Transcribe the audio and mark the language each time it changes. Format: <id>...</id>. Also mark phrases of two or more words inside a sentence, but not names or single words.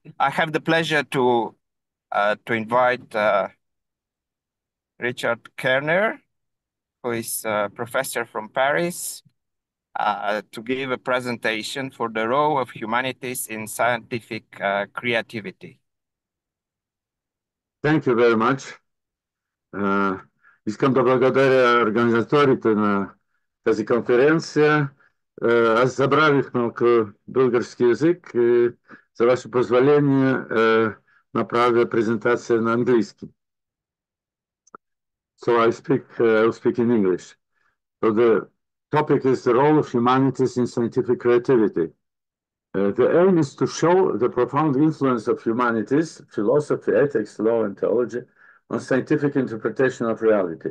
<en>I have the pleasure to invite Richard Kerner, who is a professor from Paris, to give a presentation for the role of humanities in scientific creativity. Thank you very much.</en> <bg>Искам да благодаря организаторите на тази конференция. Аз забравих малко български язик и за ваше позволение направя презентация на английски.</bg> <en>So I'll speak in English. So the topic is the role of humanities in scientific creativity. The aim is to show the profound influence of humanities, philosophy, ethics, law, and theology on scientific interpretation of reality.</en>